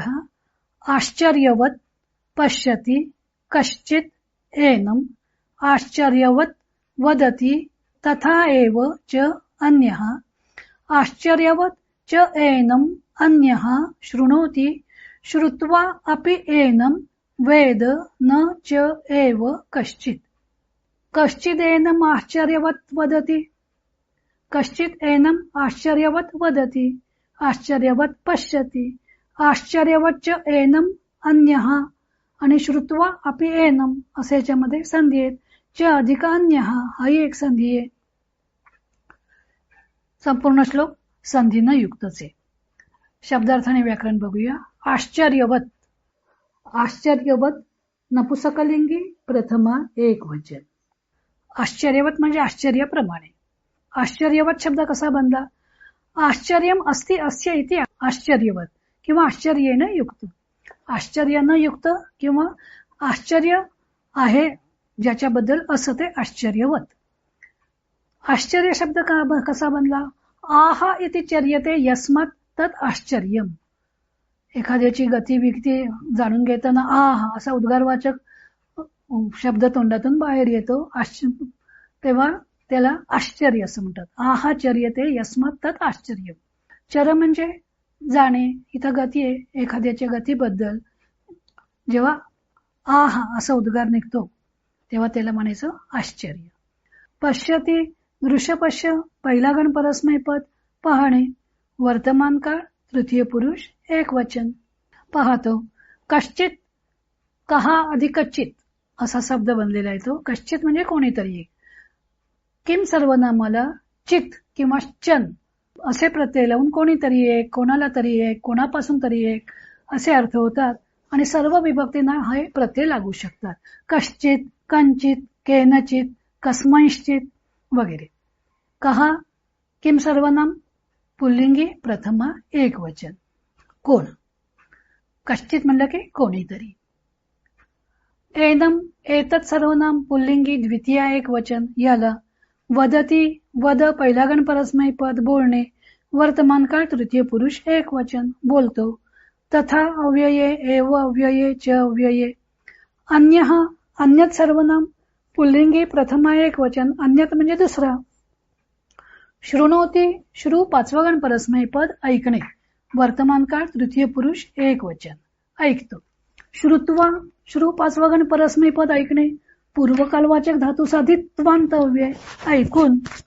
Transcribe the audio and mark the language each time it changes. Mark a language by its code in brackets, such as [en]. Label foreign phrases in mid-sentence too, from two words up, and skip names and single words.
[sa] आश्चर्यवत् पश्यति कश्चित् एनम् आश्चर्यवत् वदति तथा एव च अन्यः आश्चर्यवत् च एनम् अन्यः शृणोति श्रुत्वा अपि एनं वेद न च एव कश्चित्. कश्चिदेनम् आश्चर्यवत् वदति, कश्चित् एनम् आश्चर्यवत् वदति, आश्चर्यवत् पश्यति, आश्चर्यवत् च एनम् अन्यः आणि श्रुत्वा अपि एनम [mr] असे याच्यामध्ये संधी आहेत. च अधिक अन्यः हाही एक संधी आहे. संपूर्ण श्लोक संधीनं युक्तच आहे. शब्दार्थ आणि व्याकरण बघूया. आश्चर्यवत, आश्चर्यवत नपुसकलिंगी, प्रथमा एक वचन. आश्चर्यवत म्हणजे आश्चर्याप्रमाणे. आश्चर्यवत शब्द कसा बनला? [sa] आश्चर्यम अस्ति अस्य इति आश्चर्यवत किंवा आश्चर्येन युक्त. [mr] आश्चर्यानं युक्त किंवा आश्चर्य आहे ज्याच्याबद्दल असं ते आश्चर्यवत. आश्चर्य शब्द कसा बनला? [sa] आहा इति चर्यते यस्मात् तत् आश्चर्यम. [mr] एखाद्याची गतिविधी जाणून घेताना आहा असा उद्गारवाचक शब्द तोंडातून बाहेर येतो, तेव्हा त्याला आश्चर्य असं म्हणतात. [sa] आहा चर्यते यस्मात् तत् आश्चर्यम. [mr] चर म्हणजे जाणे. इथं गती आहे, एखाद्याच्या गतीबद्दल जेव्हा आहा असा उद्गार निघतो तेव्हा त्याला म्हणायचं आश्चर्य. पश्यती, दृश्य पश्य, पहिला गण परस्मैपद, पाहणे. वर्तमान काळ, तृतीय पुरुष, एक वचन. पाहतो. कश्चित, कहा अधिक चित असा शब्द बनलेला आहे तो. कश्चित म्हणजे कोणीतरी एक. किम सर्वनामाला चित किंवा चं असे प्रत्यय लावून कोणीतरी एक, कोणाला तरी एक, कोणापासून तरी एक असे अर्थ होतात आणि सर्व विभक्तींना हे प्रत्यय लागू शकतात. [sa] कश्चित, कंचित, केनचित, कस्मैश्चित वगैरे. [mr] कहा किम सर्वनाम पुल्लिंगी प्रथमा एकवचन. कोण. कश्चित म्हणलं की कोणीतरी. एनम एतत् सर्वनाम पुल्लिंगी द्वितीया एकवचन. याला वदती वद पहिला गण परस्मैपद बोलणे. वर्तमान काळ तृतीय पुरुष एकवचन बोलतो. तथा अव्यये एव अव्यये च अव्यये. अन्यः अन्यत सर्वनाम पुल्लिंगी प्रथमा एकवचन. अन्यत म्हणजे दुसरा. शृणोती श्रु पाचवा गण परस्मैपद ऐकणे. वर्तमान काळ तृतीय पुरुष एकवचन ऐकतो. श्रुत्वा श्रु पाचवा गण परस्मैपद ऐकणे. पूर्वकालवाचक धातू साधित त्वांतव्य ऐकून.